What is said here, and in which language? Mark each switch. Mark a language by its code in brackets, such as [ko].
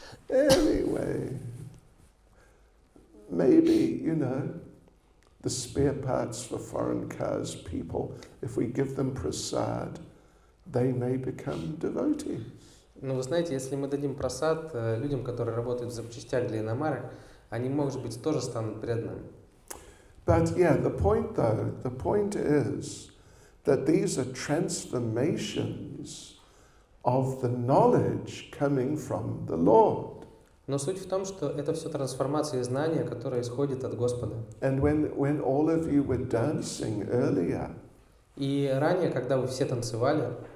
[en] Anyway, maybe, the spare parts for foreign cars people, if we give them prasad, they may become devotees. [ru] Но вы знаете, если мы дадим просад людям, которые работают в запчастях для иномарок, они, может быть, тоже станут преданными. [en] But yeah, the point is that these are transformations of the knowledge coming from the Lord. [ru] Но суть в том, что это все трансформация знания, которая исходит от Господа. [en] And when all of you were dancing earlier, [ru] И ранее, когда вы все танцевали,